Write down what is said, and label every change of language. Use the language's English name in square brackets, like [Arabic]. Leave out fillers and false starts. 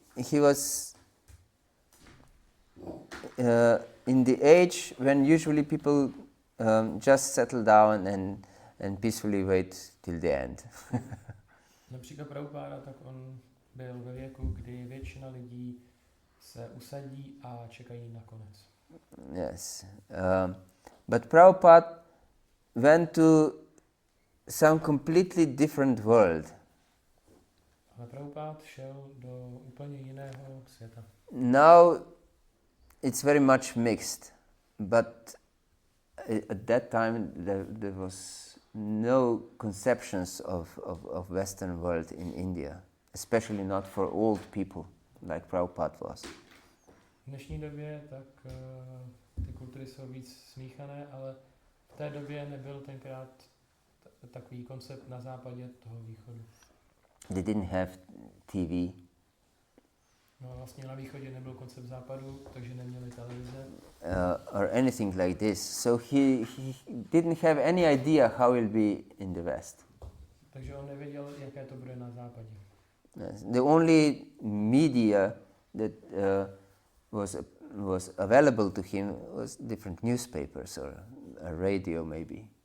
[English] He was in the age when usually people just settle down and peacefully wait till the end. [Czech] Například Prabhupada, tak on byl ve věku, kdy většina lidí se usadí a čekají na konec. [English] Yes. But Prabhupada went to some completely different world. [Czech] Ale Prabhupada šel do úplně jiného světa. [English] Now it's very much mixed, but at that time there was no conceptions of Western world in India, especially not for old people like Prabhupada was. [Czech] V dnešní době tak ty kultury jsou víc smíchané, ale v té době nebyl tenkrát takový koncept na západě toho východu. [English] They didn't have TV. [Czech] No vlastně na východě nebyl koncept západu, takže neměli televize. [English] Or anything like this. So he didn't have any idea how it will be in the West. [Czech] Takže on nevěděl, jaké to bude na západě. [English] Yes. The only media that was available to him was different newspapers or a radio maybe.